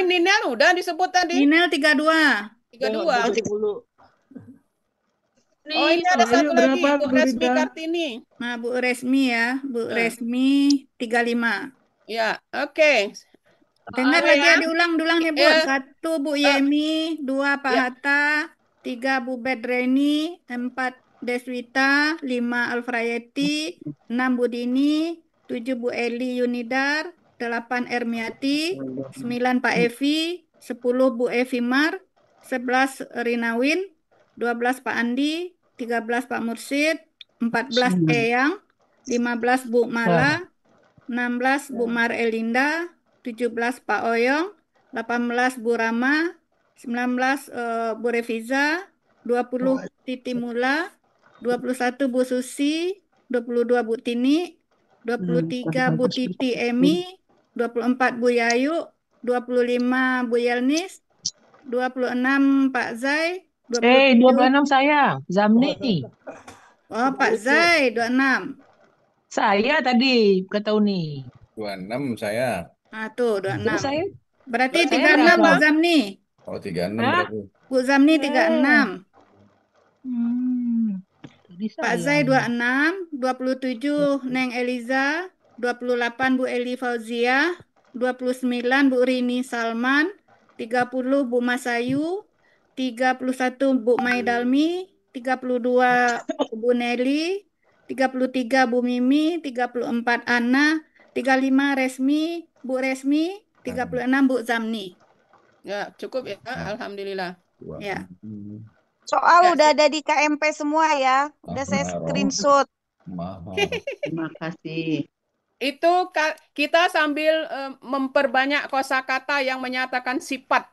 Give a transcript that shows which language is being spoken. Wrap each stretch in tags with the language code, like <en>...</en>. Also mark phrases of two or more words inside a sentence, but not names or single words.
<id>ini Nel udah disebut tadi. Ninel 32. 32. Oh, ini ada satu lagi, Bu Resmi Kartini. Nah, Bu Resmi ya. Bu Resmi 35. Ya, oke. Dengar lagi ya, diulang-ulang nih Bu. Ya. 1 Bu Yemi, 2 Pak Hatta, 3 Bu Bedreni, 4 Deswita, 5 Alfrayeti, 6 Bu Dini, 7 Bu Eli Yunidar, 8 Ermiati, 9 Pak Evi, 10 Bu Evi Mar, 11 Rinawin, 12 Pak Andi, 13 Pak Mursid, 14 Eyang, 15 Bu Mala, 16 Bu Mar Elinda, 17 Pak Oyong, 18 Bu Rama, 19 Bu Reviza, 20 Titi Mula, 21 Bu Susi, 22 Bu Tini, 23 Bu Titi Emi, 24 Bu Yayu, 25 Bu Yelnis, 26 Pak Zai, 26 saya, Zamni. Oh, Pak Zai 26. Saya tadi kata Uni. 26 saya. Nah, tuh 26. Saya Berarti saya 36 Bu berapa? Zamni. Oh, 36 Hah? berarti. Bu Zamni 36. Tadi Pak saya. Zai 26, 27 Neng Eliza, 28 Bu Eli Fauzia, 29 Bu Rini Salman, 30 Bu Masayu, 31 Bu Maidalmi, 32 Bu Nelly, 33 Bu Mimi, 34 Ana, 35 Resmi, Bu Resmi, 36 Bu Zamni. Ya, cukup ya. Alhamdulillah. Ya. Soal udah ada di KMP semua ya. Udah saya screenshot. Terima kasih. Itu kita sambil memperbanyak kosakata yang menyatakan sifat.</id>